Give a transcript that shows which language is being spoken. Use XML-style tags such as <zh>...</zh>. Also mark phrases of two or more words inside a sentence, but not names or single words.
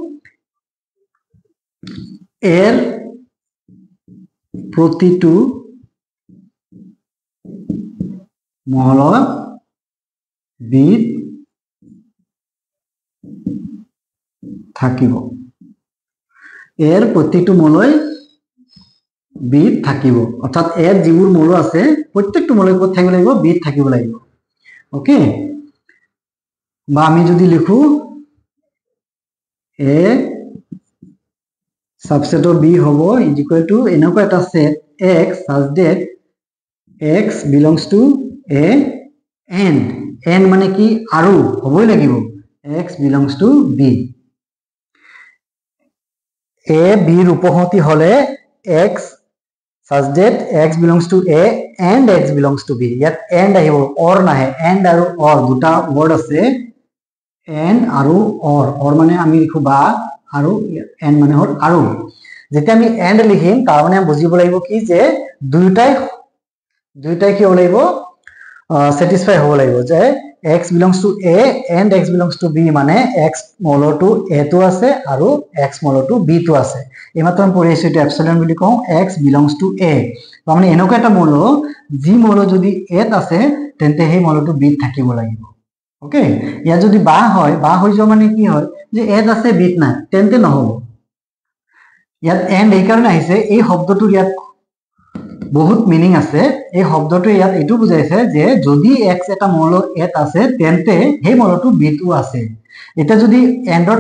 <as>এর প্রতিটো মৌল বিত থাকিব এর প্রত্যেকটো মৌলই বিত থাকিব অর্থাৎ এর যিবোৰ মৌল আছে প্রত্যেকটো মৌলই ক'ত থাকিব লাগিব বিত থাকিব লাগিব ওকে বা আমি যদি লিখো</as> <en>A subset of B</en> <as>হ'ব</as> <en>is equal to</en> <as>এনেকুৱা এটা সেট</as> <en>x such that x belongs to a and</en> <as>মানে কি আৰু হ'বই লাগিব</as> <en>x belongs to b</en> <as>a b ৰ উপসংহতি হলে</as> <en>x such that x belongs to a and x belongs to b</en> <as>ইয়াত and আহিব or নাহে and আৰু or দুটা word আছে and আৰু or মানে আমি লিখো বা আৰু and মানে হল আৰু যেতিয়া আমি and লিখিম তাৰ মানে আমি বুজিব লাগিব কি যে দুইটাই কি হ'ব লাগিব satisfy হ'ব লাগিব যে</as> <en>x belongs to a and x belongs to b</en> <as>মানে x মৌলটো a টো আছে আৰু x মৌলটো b টো আছে এইমাত্ৰ আমি পঢ়ি আছো এটা এপসিলন বুলি কওঁ</as> <en>x belongs to a</en> <as>মানে এনেকুৱা এটা মৌল যি মৌল যদি a ত আছে তেন্তে সেই মৌলটো b ত থাকিব লাগিব ওকে ইয়া যদি বা হৈ যোৱা মানে কি হয় যে a ত আছে b ত নাই তেন্তে নহব ইয়াত and এই কাৰণে আহিছে এই শব্দটোৰ ইয়াত বহুত মিনিং আছে এই শব্দটো ইয়াত এটো বুজাইছে যে যদি x এটা মৌল a ত আছে তেন্তে সেই মৌলটো b টো আছে এটা যদি and ৰ</as>